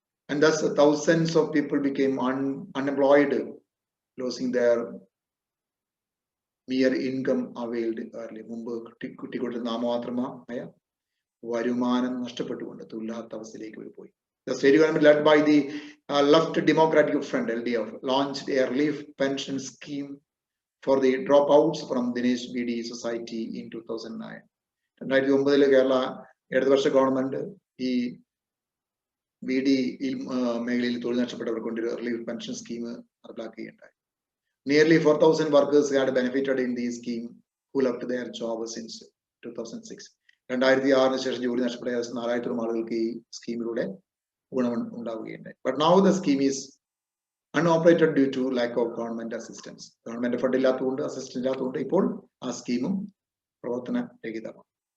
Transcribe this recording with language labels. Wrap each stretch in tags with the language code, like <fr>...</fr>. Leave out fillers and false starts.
<en>And thus thousands of people became unemployed, losing their mere income availed early.</en> <ml>മുമ്പ് കിട്ടിക്കൊണ്ടിരുന്ന നാമമാത്രമായ വരുമാനം നഷ്ടപ്പെട്ടുകൊണ്ട് തൊഴിലാത്ത അവസ്ഥയിലേക്ക് പോയി.</ml> <en>The state government led by the Left Democratic Front LDF launched a relief pension scheme for the dropouts from Dinesh BD Society in 2009.</en> <ml>2009 Kerala ഇടതുപക്ഷ government ഈ BD മേഖലയിൽ തൊഴിൽ നഷ്ടപ്പെട്ടവർക്ക് കൊണ്ട് relief pension scheme നടപ്പിലാക്കുകയുണ്ടായി.</ml> <en>Nearly 4,000 workers had benefited in the scheme who left their job since 2006.</en> <ml>2006 ശേഷം ജോലി നഷ്ടപ്പെട്ട 4,000 ആളുകൾക്ക് ഈ സ്കീമിലൂടെ ഗുണം ഉണ്ടാവുകയുണ്ടായി.</ml> <en>But now the scheme is unoperated due to lack of government assistance.</en> <ml>Government fund ഇല്ലാത്തതുകൊണ്ട്, അസിസ്റ്റന്റ് ഇല്ലാത്തതുകൊണ്ട് ഇപ്പോൾ ആ സ്കീമും പ്രവർത്തനരഹിതമാണ്.</ml>